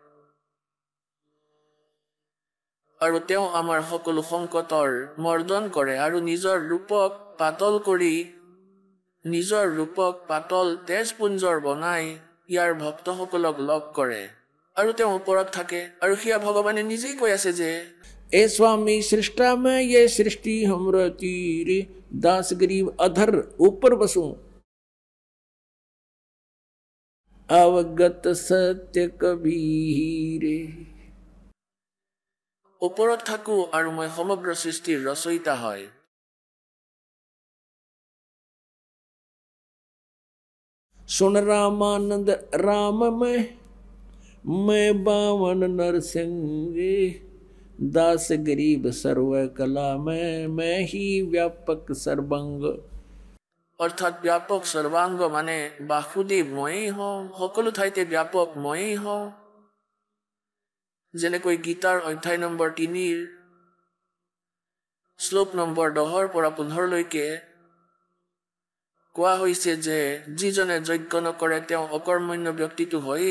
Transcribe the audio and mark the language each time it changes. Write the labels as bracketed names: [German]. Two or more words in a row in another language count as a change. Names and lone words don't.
[Assamese] আৰু তেওঁ আমাৰ সকলো সংকটৰ মৰ্দন কৰে আৰু নিজৰ ৰূপক পাতল তেজপুঞ্জৰ বনাই ইয়াৰ ভক্তসকলক লগ কৰে। আৰু তেওঁ ওপৰত থাকে, আৰু সেয়া ভগৱানে নিজেই কৈ আছে যে [Hindi] ए स्वामी सृष्टा में ये सृष्टि हमर तीरे, दास गरीब अधर ऊपर बसू अवगत सत्य कबीरे। [Assamese] ওপৰত থাকো আৰু মই সমগ্ৰ সৃষ্টিৰ ৰচয়িতা হয়। [Hindi] सुन रामानंद राम में मैं बावन नरसिंगे, दास गरीब सर्व कला में मैं ही व्यापक सर्वांग। [Assamese] অৰ্থাৎ ব্যাপক সৰ্বাংগ মানে বাসুদেৱ ময়েই হওঁ, সকলো ঠাইতে ব্যাপক ময়েই হওঁ। যেনেকৈ গীতাৰ অধ্যায় নম্বৰ 3 শ্লোক নম্বৰ 10 পৰা 15 লৈকে কোৱা হৈছে যে যিজনে যজ্ঞ নকৰে তেওঁ অকৰ্মণ্য ব্যক্তিটো হয়েই।